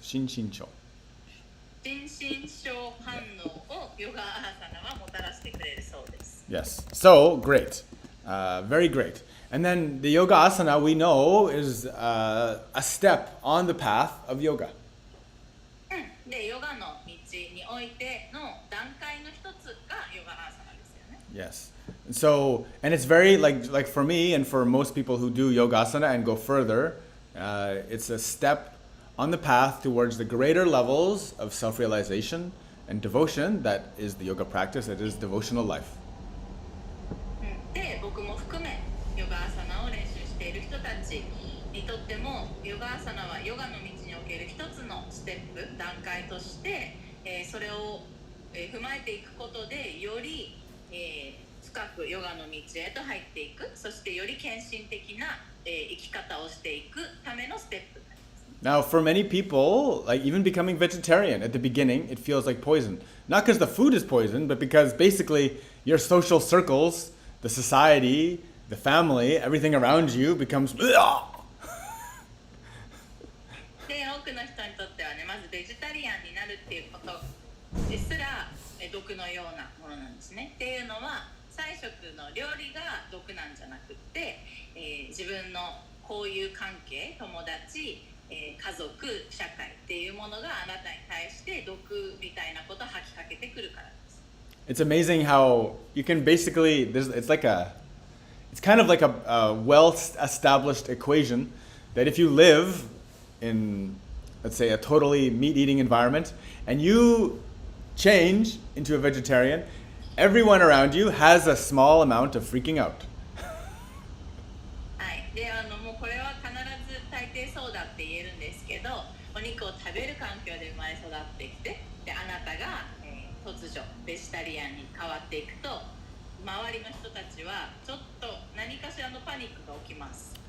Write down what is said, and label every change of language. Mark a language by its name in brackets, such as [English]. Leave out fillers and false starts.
[Japanese] 心身症. 心身症反応をヨガアーサナはもたらしてくれるそうです。 [English] Yes. So, great. Very great. And then the yoga asana we know is a step on the path of yoga. [Japanese] で、ヨガの道においての段階の一つがヨガアーサナですよね。 [English] Yes. So, and it's very, like for me and for most people who do yoga asana and go further, it's a step on the path towards the greater levels of self-realization and devotion that is the yoga practice, that is devotional life. [Japanese] で、僕も含めヨガアーサナを練習している人たちにとっても、ヨガアーサナはヨガの道における一つのステップ、段階として、それを、踏まえていくことでより、深くヨガの道へと入っていく、そしてより献身的な、生き方をしていくためのステップ。 [English] Now, for many people, like even becoming vegetarian at the beginning, it feels like poison. Not because the food is poison, but because basically your social circles, the society, the family, everything around you becomes... [Japanese] で、多くの人にとってはね、まずベジタリアンになるっていうことですら毒のようなものなんですね。っていうのは、菜食の料理が毒なんじゃなくって、自分の交友関係、友達、家族、社会っていうものがあなたに対して毒みたいなことを吐きかけてくるからです。 [English] It's amazing how you can basically, it's kind of like a well-established equation that if you live in, let's say, a totally meat-eating environment and you change into a vegetarian, everyone around you has a small amount of freaking out. [Japanese] はい。で、もうこれは必ず大抵そうだって言えるんですけど、お肉を食べる環境で生まれ育ってきて、で、あなたが、突如ベジタリアンに変わっていくと、周りの人たちはちょっと何かしらのパニックが起きます。